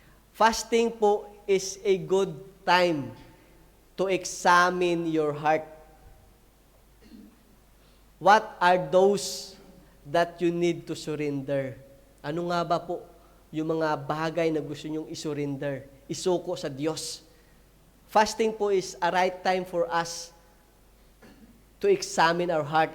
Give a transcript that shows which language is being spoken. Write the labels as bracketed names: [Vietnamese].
[English] Fasting po is a good time to examine your heart. What are those that you need to surrender? [Filipino] Ano nga ba po yung mga bagay na gusto nyong isurrender, isuko sa Diyos? [English] Fasting po is a right time for us to examine our heart.